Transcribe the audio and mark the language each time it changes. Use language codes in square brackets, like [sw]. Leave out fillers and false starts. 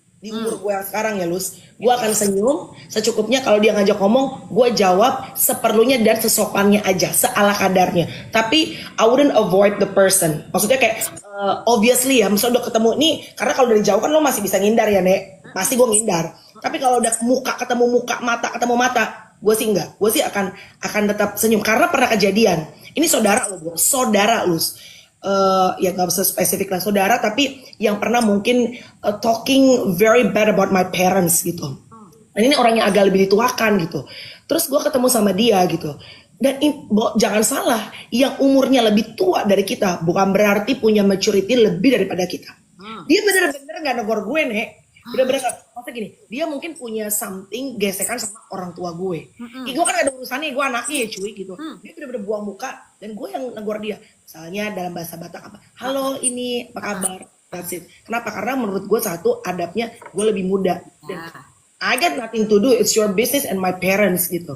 [id] Di umur gue yang sekarang ya, Lus, gue akan senyum secukupnya. Kalau dia ngajak ngomong, gue jawab seperlunya dan sesopannya aja, seala kadarnya. [en] Tapi I wouldn't avoid the person. [id] Maksudnya kayak obviously ya, misalnya udah ketemu nih, karena kalau dari jauh kan lo masih bisa ngindar ya, Nek. Pasti gue ngindar. Tapi kalau udah ketemu muka, mata ketemu mata, Gue sih enggak. Gue sih akan tetap senyum karena pernah kejadian. Ini saudara lo, bro. Saudara lu. Ya nggak usah spesifik lah saudara, tapi yang pernah mungkin [en] talking very bad about my parents [id] gitu. Dan ini orang yang agak lebih dituakan gitu. Terus gue ketemu sama dia gitu. Dan jangan salah, yang umurnya lebih tua dari kita bukan berarti punya maturity lebih daripada kita. Dia bener-bener gak negor gue, Nek. Bener-bener maksudnya gini, dia mungkin punya something gesekan sama orang tua gue. Gue kan ada urusannya, gue anaknya ya cuy gitu. Dia bener-bener buang muka dan gue yang negor dia. Misalnya dalam bahasa Batak apa, halo ini apa kabar? [en] That's it. [id] Kenapa? Karena menurut gue satu, adabnya gue lebih muda. [en] Dan I got nothing to do, it's your business and my parents [id] gitu.